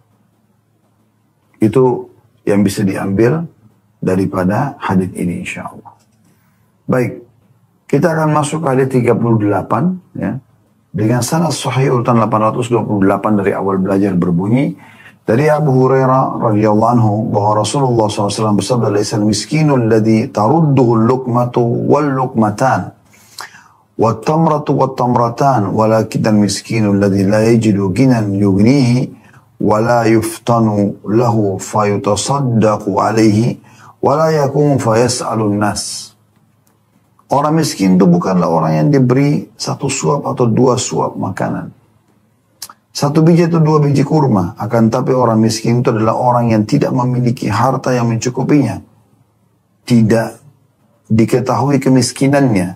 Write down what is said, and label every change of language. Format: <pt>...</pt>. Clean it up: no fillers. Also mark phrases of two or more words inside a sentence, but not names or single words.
<id>Itu yang bisa diambil daripada hadis ini insyaallah. Baik, kita akan masuk ke hadis 38, ya. Dengan sanad sahih urutan 828 dari awal belajar berbunyi dari Abu Hurairah</id> <ar>radhiyallahu anhu</ar> <id>bahwa Rasulullah SAW bersabda,</id> <ar>"ليس المسكين الذي ترده اللقمة واللقمتان والتمرة والتمرتان ولكن المسكين الذي لا يجد غنى يغنيه ولا يفطن له فيتصدق عليه ولا يقوم فيسأل الناس."</ar> <id>Orang miskin itu bukanlah orang yang diberi satu suap atau dua suap makanan. Satu biji atau dua biji kurma. Akan tapi orang miskin itu adalah orang yang tidak memiliki harta yang mencukupinya. Tidak diketahui kemiskinannya.</id>